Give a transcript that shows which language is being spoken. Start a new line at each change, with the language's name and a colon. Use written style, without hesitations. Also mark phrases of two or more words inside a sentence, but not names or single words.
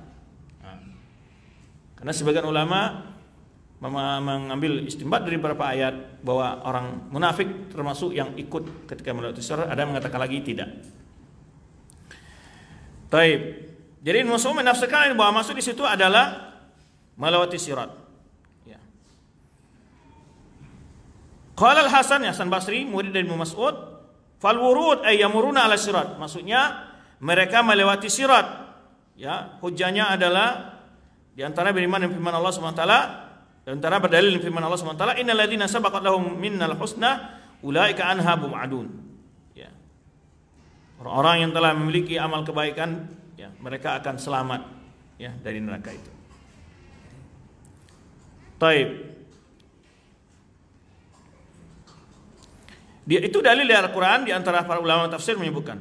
Indonesian: Karena sebagian ulama mengambil istinbat dari beberapa ayat bahwa orang munafik termasuk yang ikut ketika melewati sirat, ada yang mengatakan lagi tidak. Taib. Jadi Muslim menafsirkan bahwa maksud di situ adalah melewati sirat.
Arabic: Ya. Qala Al-Hasan Basri,
Indonesian: murid dari
Arabic: Ibnu Mas'ud, فالورود أي يمرون على الصراط.
Indonesian: Maksudnya mereka melewati sirat. Ya, hujjahnya adalah di antara beriman dengan firman Allah
Arabic: سبحانه وتعالى,
Indonesian: di antara berdalil firman Allah
Arabic: سبحانه وتعالى, إن الذين سبقت لهم منا الحسنى أولئك عنها مبعدون.
Indonesian: Orang-orang yang telah memiliki amal kebaikan, ya, mereka akan selamat ya dari neraka itu. Taib. Itu dalil dari Al-Quran, di antara para ulama tafsir menyebutkan.